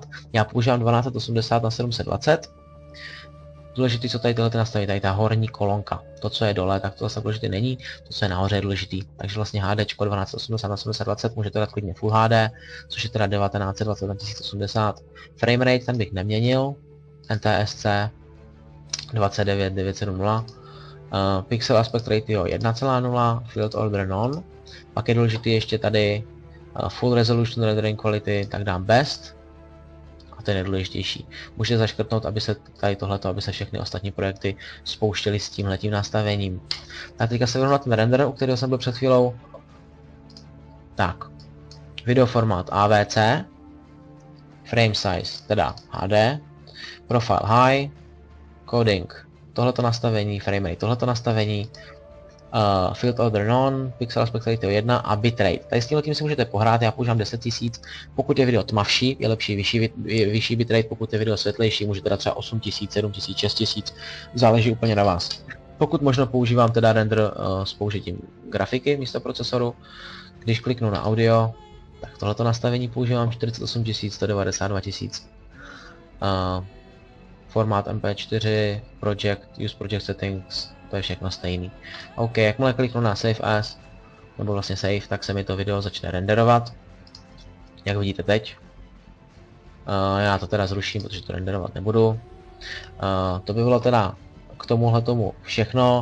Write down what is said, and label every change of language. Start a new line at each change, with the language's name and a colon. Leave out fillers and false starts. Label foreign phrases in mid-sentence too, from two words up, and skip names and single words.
Czech: Já používám 1280 na 720. Důležitý, co tady tyhle nastavit, tady ta horní kolonka. To, co je dole, tak to zase důležitý není, to, co je nahoře, je důležitý. Takže vlastně HD 1280 na 720 můžete dát klidně Full HD, což je teda 1920 na 1080. Framerate ten bych neměnil, NTSC 29970.
English: Pixel aspect ratio 1,0, field order none,
Czech: pak je důležitý ještě tady
English: full resolution rendering quality,
Czech: tak dám best, a to je nejdůležitější. Můžete zaškrtnout, aby se tady tohleto, aby se všechny ostatní projekty spouštěly s tímhletím nastavením. Tak teďka se vrhnu na ten render, u kterého jsem byl před chvílou. Tak, video formát AVC,
English: frame size, teda HD, profile high, coding,
Czech: tohleto nastavení, framerate, tohleto nastavení,
English: field order none, pixel aspect ratio 1 a bitrate.
Czech: Tady s tímhletím si můžete pohrát, já používám 10 000, pokud je video tmavší, je lepší vyšší bitrate, pokud je video světlejší, můžete dát třeba 8 000, 7 000, 6 000, záleží úplně na vás. Pokud možno používám teda render s použitím grafiky místo procesoru, když kliknu na audio, tak tohleto nastavení používám 48 000, 192 000. Formát MP4,
English: use project settings,
Czech: to je všechno stejný. OK, jakmile kliknu na Save As, nebo vlastně Save, tak se mi to video začne renderovat. Jak vidíte teď. Já to teda zruším, protože to renderovat nebudu. To by bylo teda k tomu všechno.